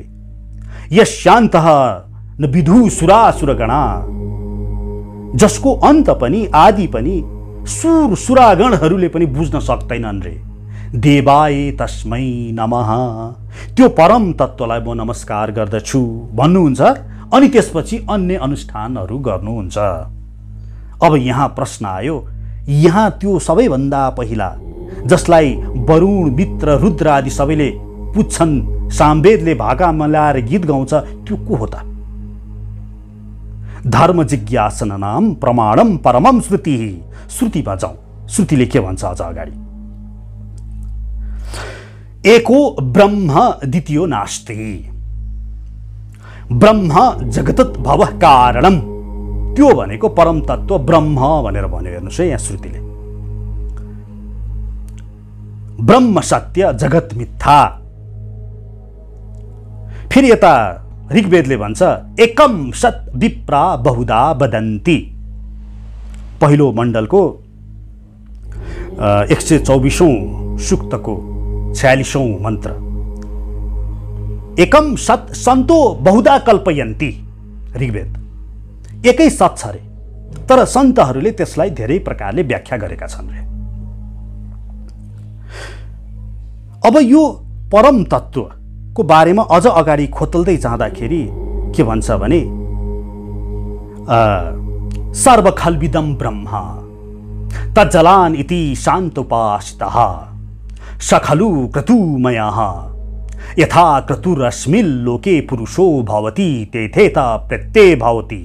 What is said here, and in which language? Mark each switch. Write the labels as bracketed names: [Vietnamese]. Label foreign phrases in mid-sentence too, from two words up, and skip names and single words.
[Sanskrit] यस्यान्तः न विदुः सुरासुरगणा, [Nepali] जसको अन्त पनि आदि पनि सुर सुरागणहरूले पनि बुझ्न सक्दैनन् रे। [Sanskrit] देवाय तस्मै नमः, [Nepali] त्यो परम तत्त्वलाई म नमस्कार गर्दछु भन्नुहुन्छ अनि त्यसपछि अन्य अनुष्ठानहरू गर्नुहुन्छ। अब यहाँ प्रश्न आयो, यहाँ त्यो सबैभन्दा पहिला जसलाई वरुण मित्र रुद्र आदि सबैले पुज्छन्, सामवेदले भाका मिलाएर गीत गाउँछ, त्यो को हो त? [Sanskrit] धर्म जिज्ञासनानाम प्रमाणम परमम श्रुति। [Nepali] श्रुतिमा जाउँ, श्रुतिले के भन्छ अझ अगाडि? [Sanskrit] एको ब्रह्म द्वितीयो नास्ति, ब्रह्म जगतत् भवः कारणम, [Nepali] त्यो भनेको परम तत्त्व ब्रह्म भनेर भन्यो। हेर्नुहोस् है, यहाँ श्रुतिले [Sanskrit] ब्रह्म सत्य जगत मिथ्या। [Nepali] फेरि यता ऋग्वेदले भन्छ [Sanskrit] एकम सत् विप्रा बहुधा वदन्ति। [Nepali] पहिलो मण्डलको 124औं सूक्तको 46औं मन्त्र, [Sanskrit] एकम सत् सन्तो बहुधा कल्पयन्ति। [Nepali] ऋग्वेद एकै सत छ रे, तर सन्तहरूले त्यसलाई धेरै प्रकारले व्याख्या गरेका छन् रे। अब यो परम तत्त्व को बारेमा अझ अगाडि खोतल्दै जाँदाखेरि के भन्छ भने [Sanskrit] सर्वखल्विदं ब्रह्म तज्जलान इति शान्तोपासितः सखलु क्रतुमयः यथा क्रतुरस्मिन् लोके पुरुषो भवति तेथेता प्रत्यय भवति।